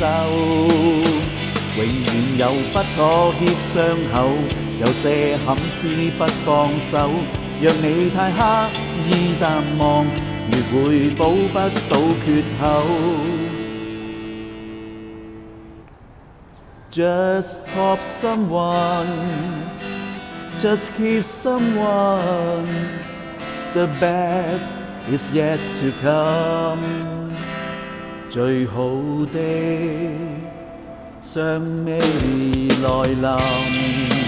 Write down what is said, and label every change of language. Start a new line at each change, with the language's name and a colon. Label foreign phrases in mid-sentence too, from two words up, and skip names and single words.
Chinese: 永遠有不妥協傷口，有些憾事不放手。若你太刻意淡忘，越會補不到缺口。
English: Just hug someone, just kiss someone, the best is yet to come。
Chinese: 最好的尚未來臨。